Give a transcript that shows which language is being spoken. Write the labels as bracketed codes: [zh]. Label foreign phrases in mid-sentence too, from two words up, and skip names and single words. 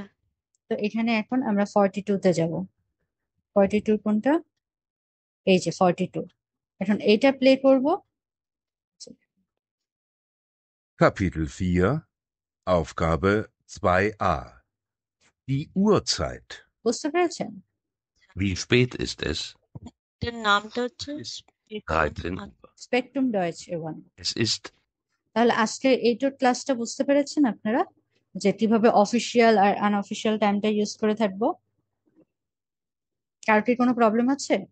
[bn] তো এখানে এখন আমরা 42 তে যাব। 42 কোনটা? এই যে 42। এখন এইটা প্লে করব। [de] Kapitel 4 Aufgabe 2a Die Uhrzeit. [bn] বুঝতে পেরেছেন? [de] Wie spät ist es? [bn] এটার নামটা হচ্ছে 13. স্পেকট্রাম ডয়েচ ওয়ান। [de] Es ist [bn] তাহলে আজকে এইটার ক্লাসটা বুঝতে পেরেছেন আপনারা, যে কিভাবে অফিসিয়াল আর আনঅফিসিয়াল টাইমটা ইউজ করে থাকবো। কার কি কোনো প্রবলেম আছে?